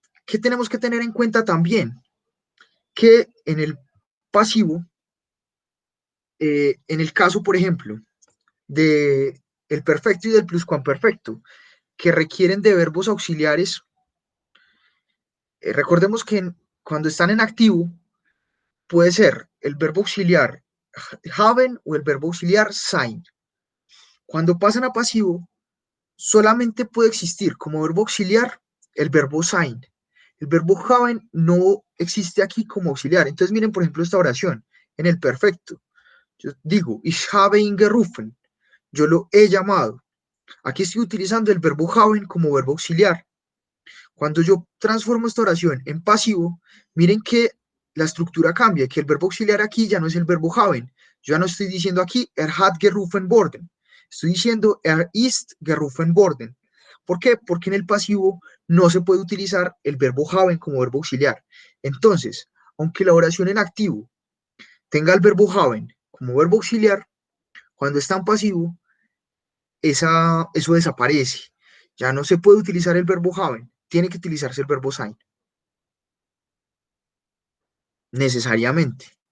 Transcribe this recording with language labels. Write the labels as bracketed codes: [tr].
[es] ¿Qué tenemos que tener en cuenta también? Que en el pasivo, en el caso, por ejemplo, de el perfecto y del pluscuamperfecto, que requieren de verbos auxiliares, recordemos que cuando están en activo, puede ser el verbo auxiliar haben o el verbo auxiliar sein. Cuando pasan a pasivo, solamente puede existir como verbo auxiliar el verbo sein. El verbo haben no existe aquí como auxiliar. Entonces miren, por ejemplo, esta oración en el perfecto. Yo digo, [de] ich habe ihn gerufen. [es] Yo lo he llamado. Aquí estoy utilizando el verbo haben como verbo auxiliar. Cuando yo transformo esta oración en pasivo, miren que la estructura cambia, que el verbo auxiliar aquí ya no es el verbo haben. Yo ya no estoy diciendo aquí, [de] hat gerufen worden. [es] Estoy diciendo, [de] ist gerufen worden. [es] ¿Por qué? Porque en el pasivo no se puede utilizar el verbo haben como verbo auxiliar. Entonces, aunque la oración en activo tenga el verbo haben como verbo auxiliar, Cuando está en pasivo, eso desaparece. Ya no se puede utilizar el verbo haben, tiene que utilizarse el verbo sein, necesariamente.